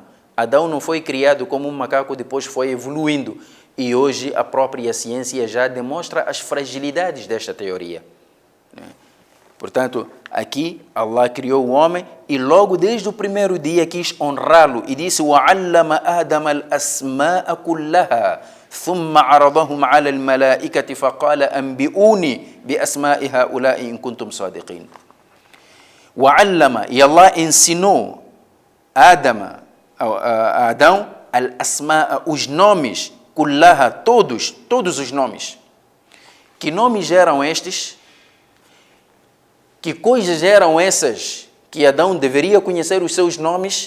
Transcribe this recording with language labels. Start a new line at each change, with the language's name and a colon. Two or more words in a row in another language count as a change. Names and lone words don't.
Portuguese: Adão não foi criado como um macaco, depois foi evoluindo. E hoje a própria ciência já demonstra as fragilidades desta teoria. Portanto, aqui Allah criou o homem e logo desde o primeiro dia quis honrá-lo e disse:
Arabic: وَعَلَّمَ آدَمَ الْأَسْمَاءَ كُلَّهَا ثُمَّ عَرَضَهُمْ عَلَى الْمَلَائِكَةِ فَقَالَ أَنْبِئُونِي بِأَسْمَاءِ هَؤُلَاءِ إِن كُنتُمْ صَادِقِينَ. وَعَلَّمَ,
Portuguese: e Allah ensinou Adão, al-asma'a, os nomes, kullaha, todos os nomes. Que nomes eram estes? Que coisas eram essas que Adão deveria conhecer os seus nomes?